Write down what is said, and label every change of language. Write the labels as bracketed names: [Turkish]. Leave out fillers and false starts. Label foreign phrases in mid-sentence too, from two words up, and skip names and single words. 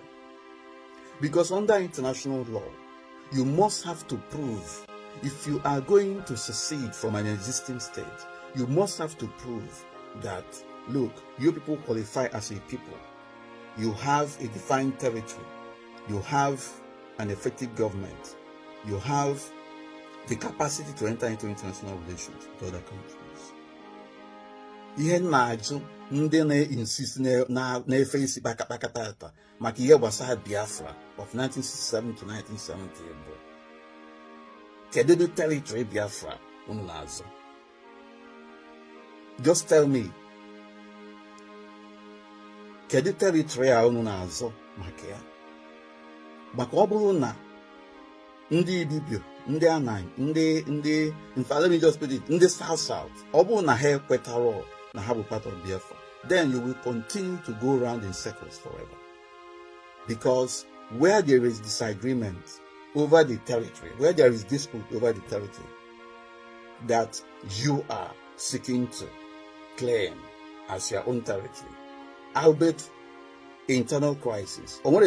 [English] Because under international law, you must have to prove, if you are going to secede from an existing state, you must have to prove that, look, you people qualify as a people. You have a defined territory. You have an effective government. You have the capacity to enter into international relations with other countries. [Igbo] Ihe na-ajụ ndị na-insist na-efe isi kpakatata maka ihe gbasara Biafra [English] of 1967 to 1970 [Igbo] bụ kedu [English] the territory [Igbo] Biafra unu na-azụ? [English] Just tell me, [Igbo] kedu territory a unu na-azụ maka ya? Maka ọ bụrụ na ndị Ibibio, ndị Anai, ndị [English] let me just put it, [Igbo] ndị South, ọ bụrụ na ha ekwetara na ha bụ [English] part of Biafra, then you will continue to go around in circles forever. Because where there is disagreement over the territory, where there is dispute over the territory that you are seeking to claim as your own territory, albeit internal crisis,